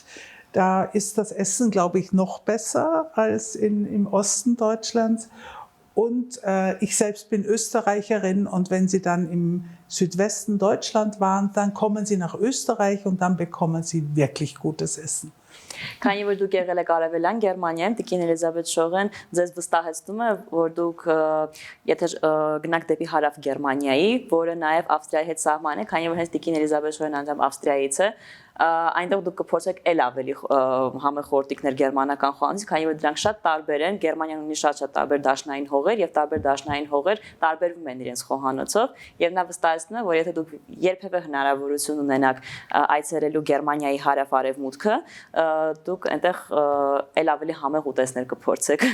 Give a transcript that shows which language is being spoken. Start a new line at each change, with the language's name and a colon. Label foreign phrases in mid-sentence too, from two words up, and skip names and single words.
German: Da ist das Essen, glaube ich, noch besser als im Osten Deutschlands. Und ich selbst bin Österreicherin und wenn Sie dann im Südwesten Deutschland waren, dann kommen Sie nach Österreich und dann bekommen Sie wirklich gutes Essen.
Armenian: Քանի որ դուք եղել եք Արևելյան Գերմանիայում, Տիկին Էլիզաբեթ Շողեն ձեզ վստահեցնում է, որ դուք եթե գնաք դեպի հարավ Գերմանիայի, որը նաև Ավստրիայի հետ սահման է, քանի որ հենց Տիկին Էլիզաբեթ Շողեն անդամ Ավստրիայից է, այնտեղ դուք կփորձեք ել ավելի համեղ խորտիկներ գերմանական խոհանոցից, քանի որ դրանք շատ տարբեր են, Գերմանիան ունի շատ տարբեր դաշնային հողեր եւ տարբեր դաշնային հողեր տարբերվում են իրենց խոհանոցով եւ նա վստահեցնում է, որ եթե դուք երբևէ հնարավորություն ունենաք այցելելու Գերմանիայի հարավ-արևմուտքը, դուք այնտեղ ել ավելի համեղ ուտեստներ կփորձեք։